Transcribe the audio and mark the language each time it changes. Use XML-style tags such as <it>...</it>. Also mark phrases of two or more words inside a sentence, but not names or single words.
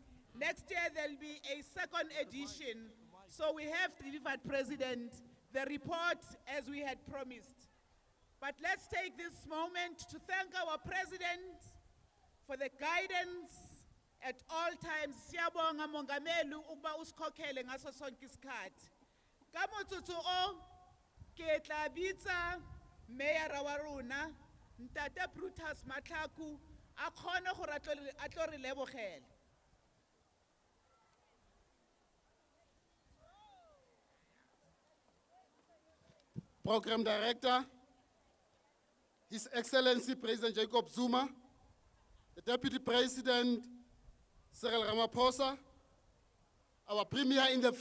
<en>Next year, there'll be a second edition. So we have delivered, President, the report as we had promised. But let's take this moment to thank our President for the guidance at all times.</en> <zu>Siyabonga Mongameli ukuba usikhokhele ngaso sonke isikhathi.</zu> <tn>Kamotsotso o ke tla bitsa Mayor wa rona Ntate Brutus Matlaku a khone gore a tlo re lebogela.</tn> <en>Program Director, His Excellency President Jacob Zuma, the Deputy President Cyril Ramaphosa, our Premier in the</en>